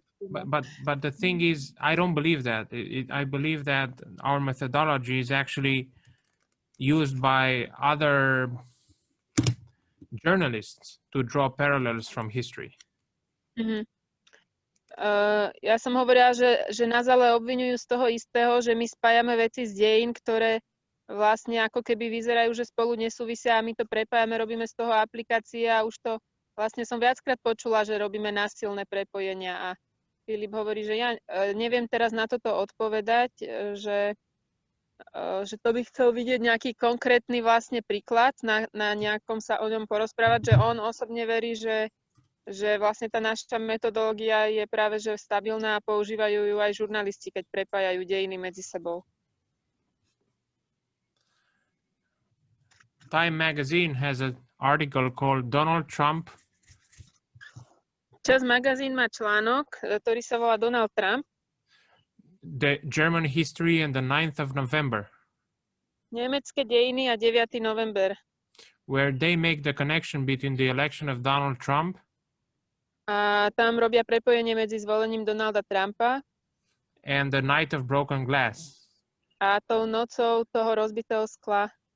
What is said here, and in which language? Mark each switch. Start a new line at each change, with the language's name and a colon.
English: But the thing is, I don't believe that. I believe that our methodology is actually used by other journalists to draw parallels from history. Mm-hmm.
Slovak: Ja som hovorila, že nás ale obviňujú z toho istého, že my spájame veci z dejín, ktoré vlastne ako keby vyzerajú, že spolu nesúvisia a my to prepájame, robíme z toho aplikácie a už to vlastne som viackrát počula, že robíme násilné prepojenia a Filip hovorí, že ja neviem teraz na toto odpovedať, že to by chcel vidieť nejaký konkrétny vlastne príklad, na nejakom sa o ňom porozprávať, že on osobne verí, že vlastne tá naša metodológia je práve že stabilná a používajú ju aj žurnalisti, keď prepájajú dejiny medzi sebou.
English: Time magazine has an article called Donald Trump.
Slovak: Čas magazín má článok, ktorý sa volá Donald Trump.
English: The German history and the 9th of November.
Slovak: Nemecké dejiny a 9. november.
English: Where they make the connection between the election of Donald Trump.
Slovak: A tam robia prepojenie medzi zvolením Donalda Trumpa.
English: And the night of broken glass.
Slovak: A tou nocou toho rozbitého skla.